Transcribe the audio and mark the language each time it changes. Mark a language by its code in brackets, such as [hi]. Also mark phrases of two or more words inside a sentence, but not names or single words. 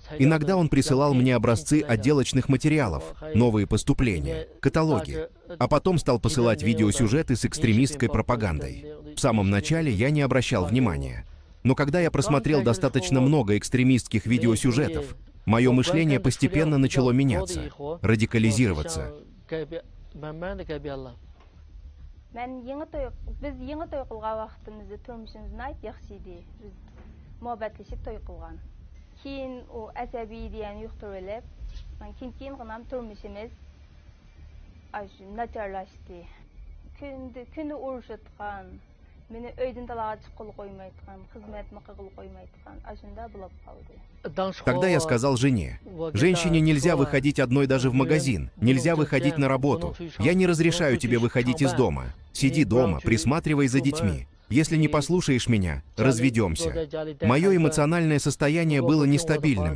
[ru] Иногда он присылал мне образцы отделочных материалов, новые поступления, каталоги, а потом стал посылать видеосюжеты с экстремистской пропагандой. В самом начале я не обращал внимания. Но когда я просмотрел достаточно много экстремистских видеосюжетов, мое мышление постепенно начало меняться, радикализироваться. [uz] Muhabbetleship to'y qilgan. Keyin u asabiy degan yuqtirib olib, men keyin qilgan turmushimiz shu nacharlashdi. Kuni urushayotgan, meni uydan talaga chiqib qo'ymayotgan, xizmatni qilib qo'ymayotgan, shunda bo'lib qoldi. [ru] Тогда я сказал жене: «Женщине нельзя выходить одной даже в магазин, нельзя выходить на работу. Я не разрешаю тебе выходить из дома. Сиди дома, присматривай за детьми. Если не послушаешь меня, разведемся». Мое эмоциональное состояние было нестабильным.